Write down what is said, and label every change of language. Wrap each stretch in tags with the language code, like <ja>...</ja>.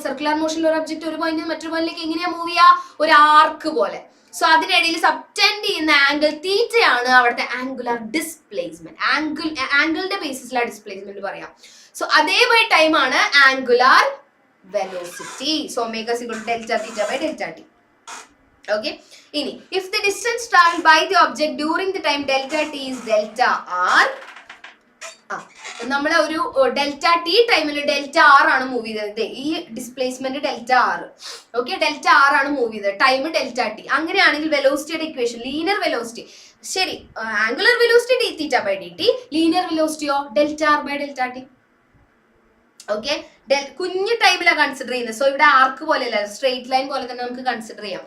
<ml>Circular മോഷനിൽ ഒരു object ഒരു point മറ്റൊരു പോയിന്റിലേക്ക് എങ്ങനെയാ മൂവ് ചെയ്യുക? ഒരു ആർക്ക് പോലെ. സോ അതിനിടയിൽ സബ്റ്റെൻഡ് ചെയ്യുന്ന ആംഗിൾ തീറ്റയാണ് അവിടുത്തെ ആംഗുലർ ഡിസ്പ്ലേസ്മെന്റ്. ആംഗിളിന്റെ ബേസിസിലാണ് ഡിസ്പ്ലേസ്മെന്റ് പറയാം. സോ അതേ ബൈ ടൈം ആണ് angular</ml> <en>velocity. So omega is equal to delta theta by delta t. Okay. ഇനി if the distance traveled by the object during the time delta t is delta r,</en> <ml>നമ്മളെ ഒരു delta T ടൈമിൽ delta R ആണ് move ചെയ്തത്. ഈ displacement delta R. Okay, delta R ആണ് move ചെയ്തത്, time delta T. അങ്ങനെയാണെങ്കിൽ വെലോസിറ്റിയുടെ ഇക്വേഷൻ ലീനിയർ വെലോസിറ്റി, ശരി, angular velocity D theta by D T, linear വെലോസിറ്റിയോ delta R by delta T. Okay, കുഞ്ഞു ടൈമിലാണ് കൺസിഡർ ചെയ്യുന്നത്. സോ ഇവിടെ ആർക്ക് പോലെയല്ല, സ്ട്രേറ്റ് ലൈൻ പോലെ തന്നെ നമുക്ക് കൺസിഡർ ചെയ്യാം.</ml>